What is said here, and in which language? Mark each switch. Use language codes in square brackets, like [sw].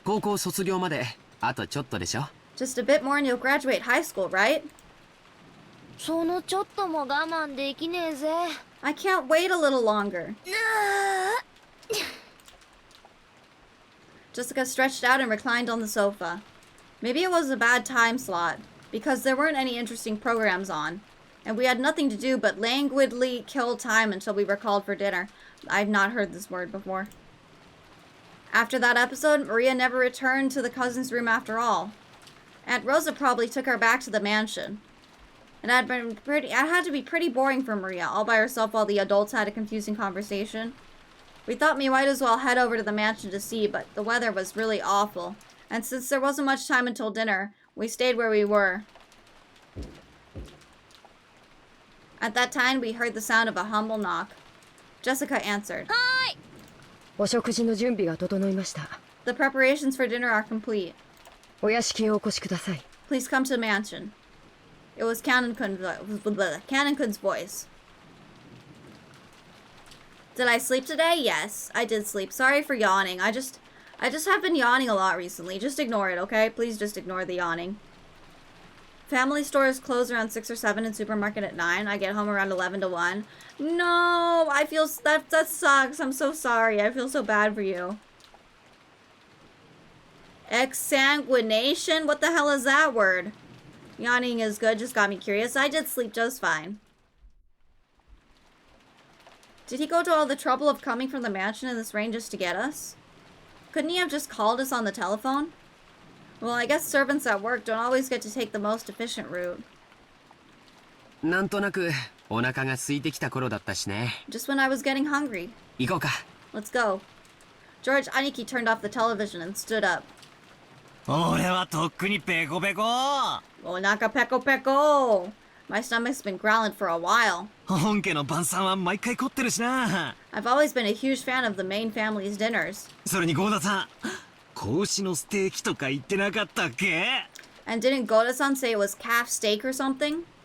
[ja] 高校卒業まであとちょっとでしょ。 [en] Just a bit more and you'll graduate high school, right? [ja] そのちょっとも我慢できねえぜ。 [en] I can't wait a little longer. Jessica stretched out and reclined on the sofa. Maybe it was a bad time slot, because there weren't any interesting programs on, and we had nothing to do but languidly kill time until we were called for dinner. I've not heard this word before. After that episode, Maria never returned to the cousin's room after all. Aunt Rosa probably took her back to the mansion. It had to be pretty boring for Maria, all by herself while the adults had a confusing conversation. We thought we might as well head over to the mansion to see, but the weather was really awful. And since there wasn't much time until dinner, we stayed where we were. At that time, we heard the sound of a humble knock. Jessica answered. Hi! [ja] お食事の準備が整いました。 [en] The preparations for dinner are complete. [ja] お屋敷へお越しください。 [en] Please come to the mansion. It was Cannon-kun's voice. Did I sleep today? Yes, I did sleep. Sorry for yawning. I just have been yawning a lot recently. Just ignore it, okay? Please just ignore the yawning. Family stores close around 6 or 7 and supermarket at 9. I get home around 11 to 1. No, I feel that sucks. I'm so sorry. I feel so bad for you. Exsanguination? What the hell is that word? Yawning is good, just got me curious. I did sleep just fine. Did he go to all the trouble of coming from the mansion in this rain just to get us? Couldn't he have just called us on the telephone? Well, I guess servants at work don't always get to take the most efficient route. [ja] なんとなくお腹が空いてきた頃だったしね。 [en] Just when I was getting hungry. [ja] 行こうか。 [en] Let's go. George Aniki turned off the television and stood up. [ja] 俺はとっくにペコペコ。 Onaka peko peko. [en] My stomach's been growling for a while. [ja] 本家の晩餐は毎回凝ってるしな。 [en] I've always been a huge fan of the main family's dinners. [ja] それにゴーダさん、子牛のステーキとか言ってなかったっけ？ [en] And didn't Goda-san say it was calf steak or something?